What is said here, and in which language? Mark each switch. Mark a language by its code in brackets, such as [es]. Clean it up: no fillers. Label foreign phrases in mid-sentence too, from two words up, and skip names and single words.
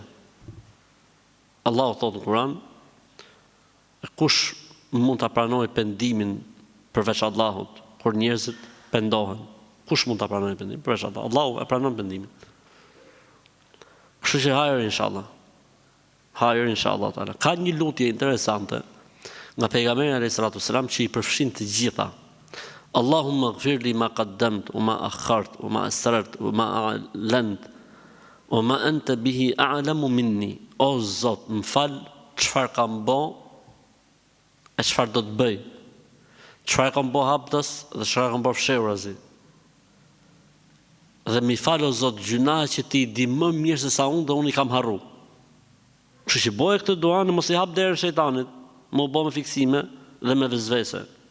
[sq] Allahu thotë në Kur'an, kush mund ta pranojë pendimin përveç Allahut, kur njerëzit pendohen? Kush mund ta pranojë pendimin përveç Allahut? Allahu e pranon pendimin. Kështu që hajër inshallah. Hajër [ar] إن شاء الله تعالى. [sq] Ka një lutje interesante nga pejgamberi [ar] عليه الصلاة والسلام [sq] që i përfshin të gjitha. [ar] اللهم اغفر لي ما قدمت وما أخرت وما أسررت وما أعلنت وما أنت به أعلم مني. [sq] O Zot, më fal çfarë kam bë e çfarë do të bëj. Çfarë kam bë haptas dhe çfarë kam bë fshehurazi. Dhe mi fal o Zot gjuna që ti di më mirë se sa unë dhe unë i kam harru. Kështu që boje këtë dua në mos i hap derën shejtanit, më u bë me fiksime dhe me vezvese.